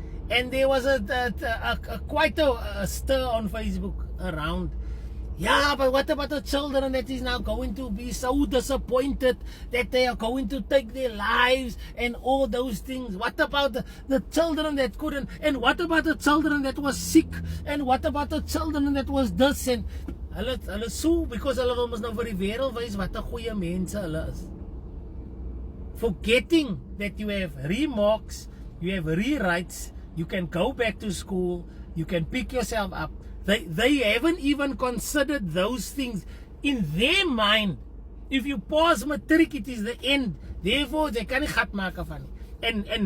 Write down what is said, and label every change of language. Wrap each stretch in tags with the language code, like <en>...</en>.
<en>And there was quite a stir on Facebook around. Yeah, but what about the children that is now going to be so disappointed that they are going to take their lives and all those things? What about the children that couldn't? And what about the children that was sick? And what about the children that was this?</en> <af>And hulle so, because hulle wil mos nou vir die wêreld wys wat 'n goeie mense hulle is.</af> <en>Forgetting that you have remarks, you have rewrites, you can go back to school, you can pick yourself up. They haven't even considered those things in their mind. If you pass matric, it is the end. Therefore, they can't</en> <af>gat maak van nie.</af>